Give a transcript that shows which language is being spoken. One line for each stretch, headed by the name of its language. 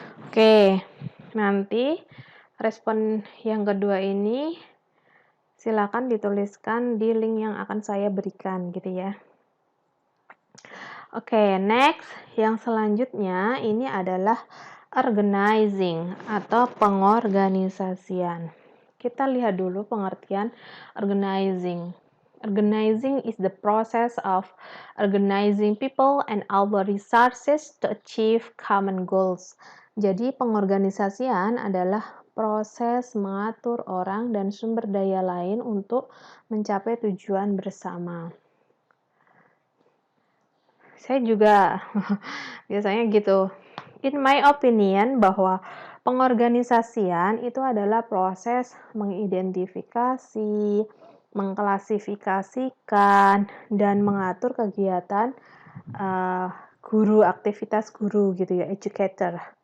Indonesian: Oke, nanti respon yang kedua ini silakan dituliskan di link yang akan saya berikan gitu ya. Oke, next yang selanjutnya ini adalah organizing atau pengorganisasian. Kita lihat dulu pengertian organizing.
English: Organizing is the process of organizing people and our resources to achieve common goals.
Indonesian: Jadi pengorganisasian adalah proses mengatur orang dan sumber daya lain untuk mencapai tujuan bersama. Saya juga biasanya gitu.
English: In my opinion,
Indonesian: bahwa pengorganisasian itu adalah proses mengidentifikasi, mengklasifikasikan, dan mengatur kegiatan guru, aktivitas guru gitu ya, educator.